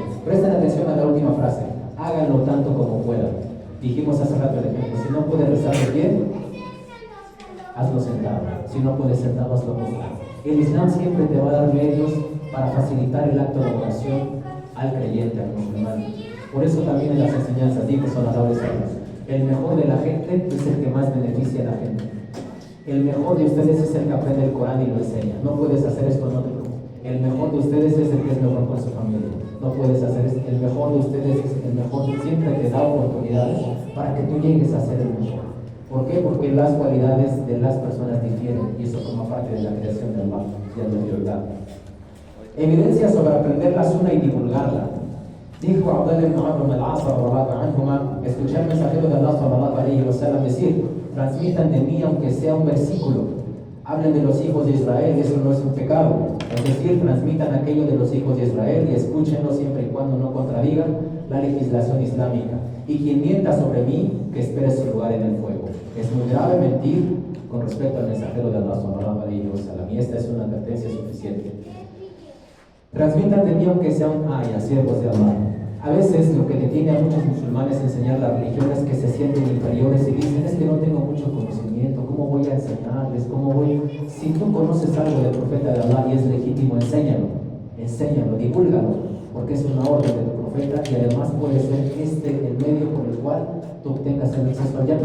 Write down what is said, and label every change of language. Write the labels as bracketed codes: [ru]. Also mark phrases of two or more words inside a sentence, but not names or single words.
[es] Presten atención a la última frase: háganlo tanto como puedan. Dijimos hace rato el ejemplo: si no puedes rezar de pie, hazlo sentado. Si no puedes sentado, hazlo acostado. El Islam siempre te va a dar medios para facilitar el acto de oración al creyente, al musulmán. Por eso también en las enseñanzas dijo [ar] صلى الله عليه وسلم: [es] el mejor de la gente es el que más beneficia a la gente. El mejor de ustedes es el que aprende el Corán y lo enseña. No puedes hacer esto, no te preocupes. El mejor de ustedes es el que es mejor con su familia. No puedes hacer esto. El mejor de ustedes es el mejor. Siempre te da oportunidades para que tú llegues a ser el mejor. ¿Por qué? Porque las cualidades de las personas difieren y eso forma parte de la creación del mal y de la libertad. Evidencia sobre aprender la Sunna y divulgarla. Dijo Abdullah ibn Amr ibn al-As [ar] رضي الله عنهما: [es] escuché al mensajero de Allah [ar] صلى الله عليه وسلم [es] decir: transmitan de mí aunque sea un versículo, hablen de los hijos de Israel, eso no es un pecado. Es decir, transmitan aquello de los hijos de Israel y escúchenlo siempre y cuando no contradigan la legislación islámica. Y quien mienta sobre mí, que espere su lugar en el fuego. Es muy grave mentir con respecto al mensajero de Allah [ar] صلى الله عليه وسلم, [es] y esta es una advertencia suficiente. Transmitan de mí aunque sea un ayah, siervos de Allah. A veces lo que detiene a muchos musulmanes enseñar la religión es que se sienten inferiores y dicen: es que no tengo mucho conocimiento, ¿cómo voy a enseñarles? ¿Cómo voy? Si tú conoces algo del profeta de Allah y es legítimo, enséñalo, divúlgalo, porque es una orden de tu profeta y además puede ser el medio por el cual tú obtengas el acceso al Jannah.